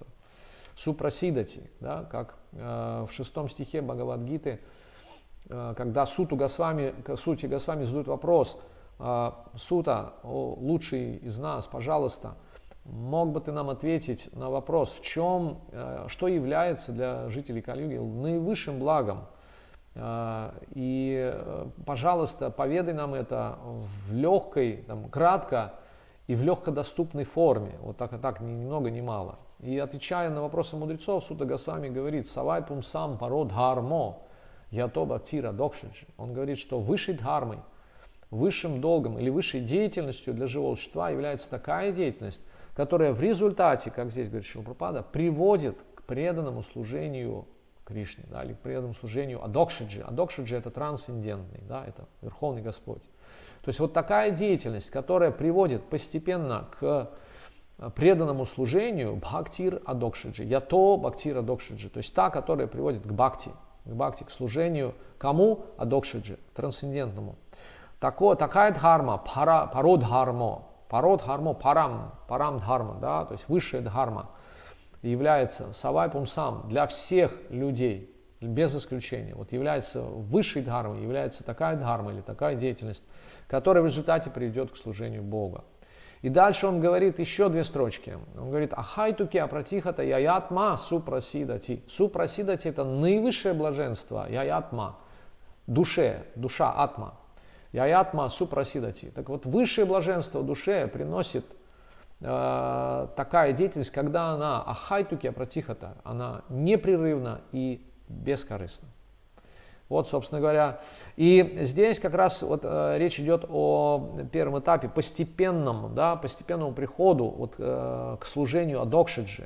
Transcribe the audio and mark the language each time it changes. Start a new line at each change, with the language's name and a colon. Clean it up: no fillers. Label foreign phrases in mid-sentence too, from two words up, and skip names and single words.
Russian: Супрасидати, да, как в 6 стихе Бхагавад-гиты, когда Сути Госвами задают вопрос, Сута, лучший из нас, пожалуйста, мог бы ты нам ответить на вопрос, что является для жителей Кали-юги наивысшим благом? И, пожалуйста, поведай нам это в легкой, кратко и в легкодоступной форме, вот так, ни много ни мало. И отвечая на вопросы мудрецов, Сута Госвами говорит,
Sanskrit: «स वै पुंसाम् परो धर्मो यतो भक्तिर् अधोक्षजे».
Russian: Он говорит, что высшей дхармой, высшим долгом или высшей деятельностью для живого существа является такая деятельность, которая в результате, как здесь говорит Шрила Прабхупада, приводит к преданному служению Кришне, да, или к преданному служению Адокшиджи. Адокшиджи это трансцендентный, да, это Верховный Господь. То есть вот такая деятельность, которая приводит постепенно к преданному служению
Sanskrit: भक्तिर् अधोक्षजे यतो भक्तिर् अधोक्षजे,
Russian: то есть та, которая приводит к бхакти, к служению кому? Адокшиджи, трансцендентному. Такая дхарма,
Sanskrit: परोधर्मो परम् धर्म,
Russian: да, то есть высшая дхарма, является
Sanskrit: स वै पुंसाम्
Russian: для всех людей, без исключения. Вот является высшей дхармой, является такая дхарма или такая деятельность, которая в результате приведет к служению Бога. И дальше он говорит еще 2 строчки. Он говорит,
Sanskrit: अहैतुकी अप्रतिहता ययात्मा सुप्रसीदति.
Russian: Супрасидати это наивысшее блаженство, яятма, душа, атма.
Sanskrit: ययात्मा सुप्रसीदति.
Russian: Так вот, высшее блаженство душе приносит такая деятельность, когда она
Sanskrit: अहैतुकी अप्रतिहता,
Russian: она непрерывна и бескорыстна. Вот, собственно говоря, и здесь как раз вот, речь идет о первом этапе, постепенному приходу вот, к служению адокшиджи.